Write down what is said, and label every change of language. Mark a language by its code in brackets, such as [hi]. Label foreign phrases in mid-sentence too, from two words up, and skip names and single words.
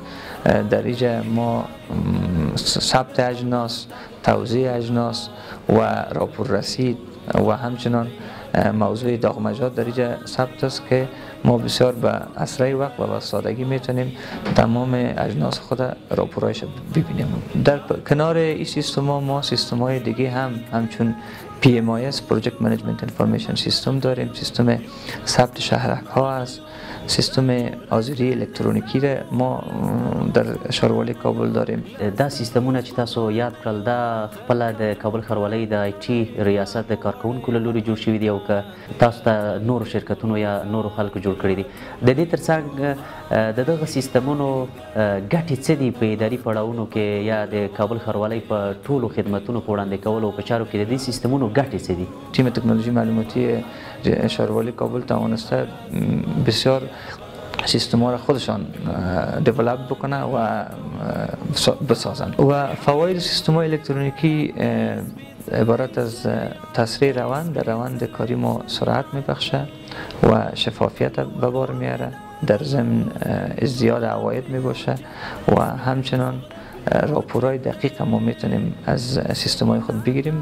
[fa] در اینجا ما ثبت اجناس، توزیع اجناس و راپور رسید و همچنان موضوع داغمجات در اینجا ثبت است که ما بسیار به اسرع وقت و به سادگی میتونیم تمام اجناس خود راپورایش ببینیم. در کنار این سیستم ما سیستم های دیگه همچون PMIS [en] Project Management Information [fa] سیستم داریم، سیستم ثبت شهرک ها است، سیستم حاضری الکترونیکی را ما در ښاروالۍ کابل داریم. [ps] دا سیستمونه چې تاسو یاد کړل دا خپله د کابل ښاروالۍ د IT ریاست د کارکوونکو له لوري جوړ شوي دي او که تاسو ته نورو شرکتونو یا نورو خلکو جوړ کړي دي. د دې ترڅنګ د دغه سیستمونو ګټې څه دي په اداري پړاوونو کې یا د کابل ښاروالۍ په ټولو خدمتونو په وړاندې کولو او په چارو کې د دې سیستمونو ګټې څه دي؟ [fa] تیم تکنولوژی معلوماتی ښاروالۍ کابل توانسته بسیار سیستم ها را خودشان دیولپ بکنه و بسازن و فواید سیستم های الکترونیکی عبارت از تسریع روند در روند کاری ما سرعت میبخشه و شفافیت به بار میاره، در ضمن ازدیاد عواید میباشه و همچنان راپورهای دقیق ما میتونیم از سیستم های خود بگیریم.